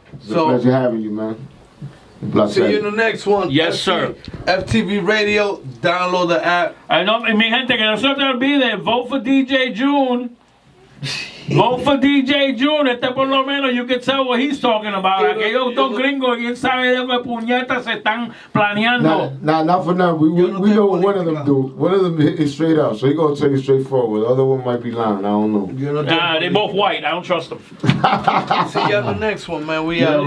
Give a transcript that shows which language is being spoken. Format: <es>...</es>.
<en>It's a pleasure having you, man. See you in the next one. Yes, sir. FTV Radio. Download the app. I know,</en> <es>mi gente, que no se te olvide,</es> <en>vote for DJ June. Vote for DJ June.</en> <es>Por lo menos</es> <en>you can tell what he's talking about.</en> <es>Aquellos dos gringos, quién sabe de qué puñetas se están planeando.</es> <en>Not for now. We know what one of them do. One of them is straight up, so he gonna tell you straightforward. The other one might be lying. I don't know. They both white. I don't trust them. See you on the next one, man. We out.</en>